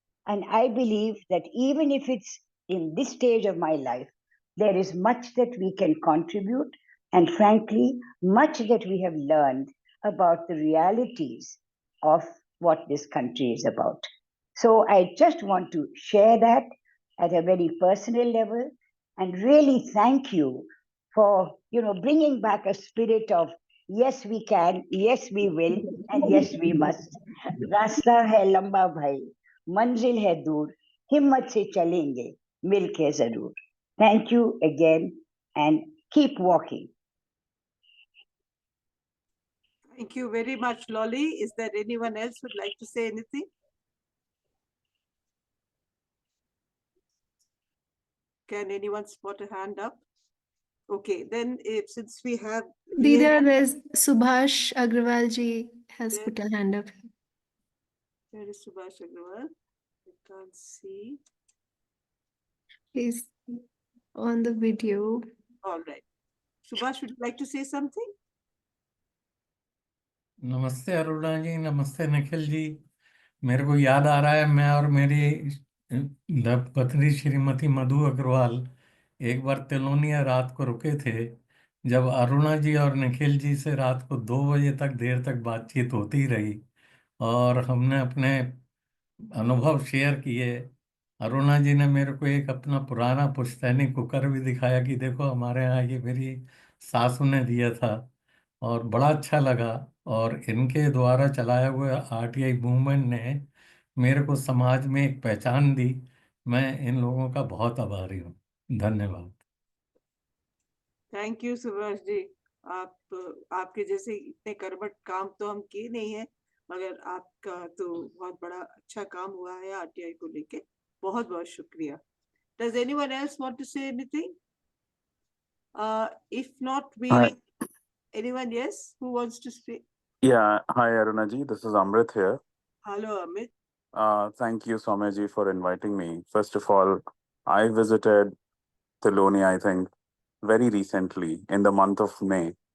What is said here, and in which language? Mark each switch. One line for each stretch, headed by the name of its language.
English: And I believe that even if it's in this stage of my life, there is much that we can contribute, and frankly, much that we have learned about the realities of what this country is about. So I just want to share that at a very personal level and really thank you for, you know, bringing back a spirit of yes we can, yes we will, and yes we must.
Hindi: रास्ता है लंबा भाई, मंजिल है दूर, हिम्मत से चलेंगे, मिलके जरूर.
English: Thank you again and keep walking. Thank you very much, Lolly. Is there anyone else who would like to say anything? Can anyone spot a hand up? Okay, then since we have... Dida, there's Subhash Agrawal ji has put a hand up. Where is Subhash Agrawal? I can't see. He's on the video. All right. Subhash, would you like to say something?
Hindi: नमस्ते अरुणा जी, नमस्ते निखिल जी. मेरे को याद आ रहा है, मैं और मेरी पत्नी श्रीमती मधु अग्रवाल एक बार तिलोनिया रात को रुके थे, जब अरुणा जी और निखिल जी से रात को 2 बजे तक देर तक बातचीत होती रही और हमने अपने अनुभव शेयर किए. अरुणा जी ने मेरे को एक अपना पुराना पुश्तैनी कुकर भी दिखाया कि देखो हमारे यहाँ ये मेरी सासू ने दिया था, और बड़ा अच्छा लगा. और इनके द्वारा चलाया हुआ आरटीआई मूवमेंट ने मेरे को समाज में एक पहचान दी. मैं इन लोगों का बहुत आभारी हूँ. धन्यवाद.
English: Thank you Subhash ji.
Hindi: आपके जैसे इतने कर्मठ काम तो हम किए नहीं है, मगर आपका तो बहुत बड़ा अच्छा काम हुआ है आरटीआई को लेके. बहुत बहुत शुक्रिया.
English: Does anyone else want to say anything? If not, anyone, yes, who wants to speak? Yeah, hi Aruna ji, this is Amrit here. Hello Amit. Thank you Soumya ji for inviting me. First of all, I visited Tilonia, I think, very recently in the month of May.